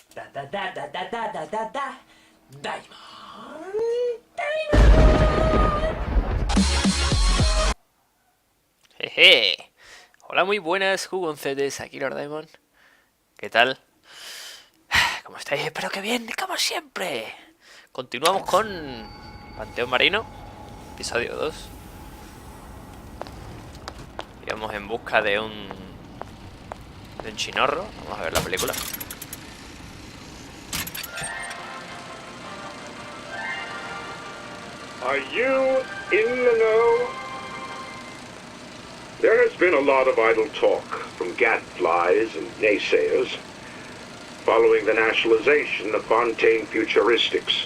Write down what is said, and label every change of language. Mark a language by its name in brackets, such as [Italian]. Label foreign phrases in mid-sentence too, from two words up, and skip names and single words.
[Spanish] Da da da da da da da da da. Diamond. Jeje. Hola, muy buenas, jugoncetes, aquí Lord Diamond. ¿Qué tal? ¿Cómo estáis? Espero que bien, como siempre. Continuamos con Panteón Marino, episodio 2. Y vamos en busca de un chinorro. Vamos a ver la película. [English] Are you in the know? There has been a lot of idle talk from gadflies and naysayers following the nationalization of Panteón Futuristics.